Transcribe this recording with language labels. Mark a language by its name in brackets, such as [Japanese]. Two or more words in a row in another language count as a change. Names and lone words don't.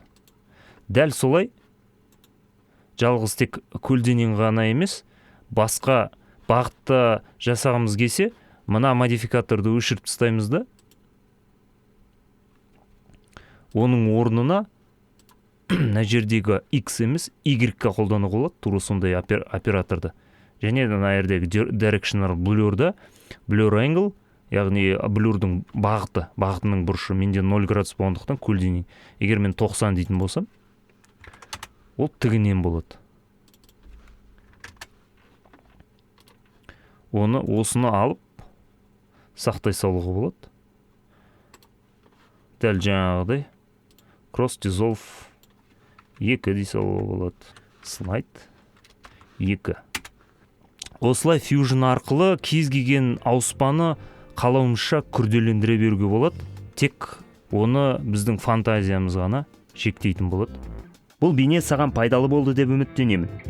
[Kazakh] Дәл солай жалғыз тек көлденең ғана емес, басқа бағытта жасағымыз келсе, мына модификаторды өшіріп тастаймыз да, оның орнына мына жердегі X емес, Y-қа қолдануға болады, тура сондай операторды. Және мына жердегі [English] directional blur'да blur angle, [Kazakh] яғни блюрдің бағытының бұрышы менде 0 градус болғандықтан көлденең. Егер мен 90 дейтін болсам, ол тігінен болады. Осыны алып сақтай салуға болады. Дәл жаңағыдай [English] cross dissolve [Kazakh] 2 дей салуға болады. Slide 2. Осылай Fusion арқылы кез келген ауыспаны қалауымызша күрделендіре беруге болады. Тек оны біздің фантазиямыз ғана шектейтін болады. Бұл бейне саған пайдалы болды деп үміттенемін.